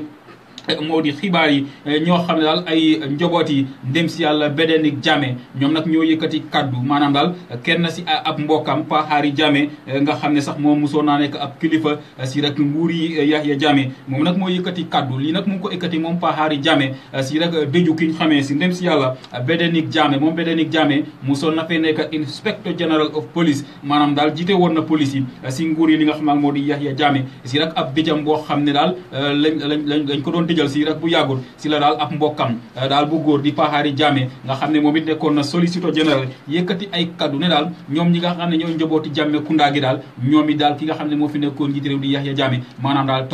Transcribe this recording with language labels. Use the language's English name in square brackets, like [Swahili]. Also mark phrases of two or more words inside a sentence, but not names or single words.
[Wolof] moo di xibaar yi ñoo xam ne daal ay njaboot yi ndem si yàlla Bédénick Jammeh ñoom nag ñoo yëkkati kaddu maanaam daal kenn si ab mbokkam Pa Harry Jammeh nga xam ne sax moom mosoon naa nekk ab kilifa si rek nguur yi Yahya Jammeh moom nag moo yëkkati kaddu lii nag mu ngi ko yëkkati moom Pa Harry Jammeh si rek dëju ki ñu xamee si ndem si yàlla Bédénick Jammeh moom Bédénick Jammeh mosoon na fee nekk [English] inspector general of police [Wolof] maanaam daal jiite woon na police yi si nguur yi li nga xam ne moo di Yahya Jammeh si rek ab dëjam boo xam ne daal lañ ko doon jël si rek bu yàggul si la daal ab mbokkam daal bu góor di Pa Harry Jammeh nga xam ne moom it nekkoon na [French] solliciteur général [Wolof] yëkkati ay kaddu ne daal ñoom ñi nga xam ne ñooy njabooti Jammeh Kunda gi daal ñoom it daal ki nga xam ne moo fi nekkoon njiit réew di Yahya Jammeh maanaam daal